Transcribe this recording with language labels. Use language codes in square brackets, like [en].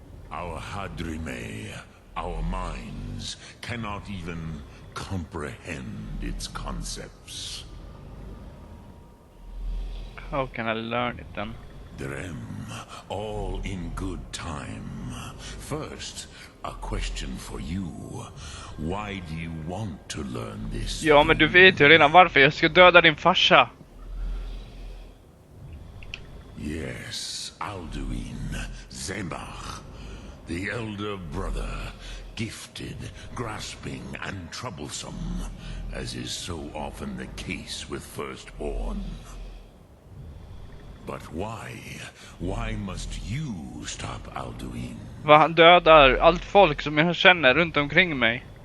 [en] Our Hadrime, our minds, cannot even comprehend its concepts. How can I learn it then? Drem, all in good time. First, a question for you. Why do you want to learn this? [sv] Ja, men du vet ju redan varför jag ska döda din farsa. [en] Yes, Alduin, Zembach, the elder brother, gifted, grasping, and troublesome, as is so often the case with firstborn. But why? Why must you stop Alduin? [sv] Va, han dödar allt folk som jag känner runt omkring mig.